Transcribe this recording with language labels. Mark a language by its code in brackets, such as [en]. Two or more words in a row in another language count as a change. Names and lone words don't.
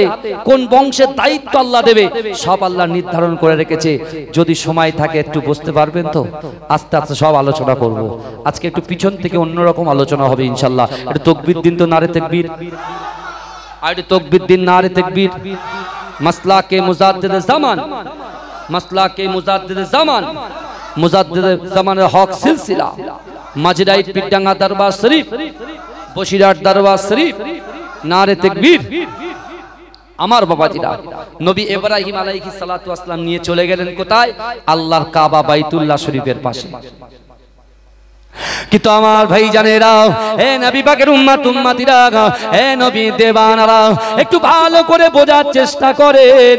[bn] কোন বংশের দায়িত্ব আল্লাহ দেবে সব আল্লাহ নির্ধারণ করে রেখেছে। যদি সময় থাকে একটু বুঝতে পারবেন তো, আস্তে আস্তে সব আলোচনা করব। আজকে একটু পিছন থেকে অন্যরকম আলোচনা হবে ইনশাআল্লাহ। একটু তাকবীর দিন তো, [ar] نعرة تكبير, [bn] আর একটু তাকবীর দিন, [ar] نعرة تكبير. [ur] مسلک کے مجدد زمان، مسلک کے مجدد زمان، مجدد زمان حق سلسلہ، مجرائٹ پٹانگا دربار شریف، بشیراٹ دربار شریف، نعرہ تکبیر. [bn] আমার বাবাজিরা, নবী ইব্রাহিম [ar] عليه الصلاة والسلام [bn] নিয়ে চলে গেলেন কোথায়? আল্লাহর কাবা বাইতুল্লাহ শরীফের পাশে। কিন্তু আমার ভাই জানেরা, হে নবী পাকের উম্মত উম্মতিরা, হে নবী দেওয়ানারা, একটু ভালো করে বোঝার চেষ্টা করেন।